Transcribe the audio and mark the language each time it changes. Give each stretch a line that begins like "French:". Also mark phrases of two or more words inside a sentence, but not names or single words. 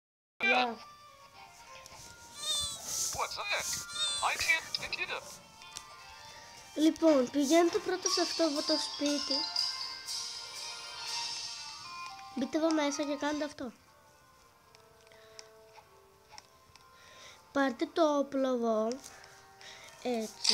English: Yeah. What's that? I can't pick it up.
Greek: Λοιπόν, πηγαίνετε πρώτα σε αυτό εδώ το σπίτι. Μπείτε εδώ μέσα και κάντε αυτό. Πάρτε το όπλο εδώ. Έτσι.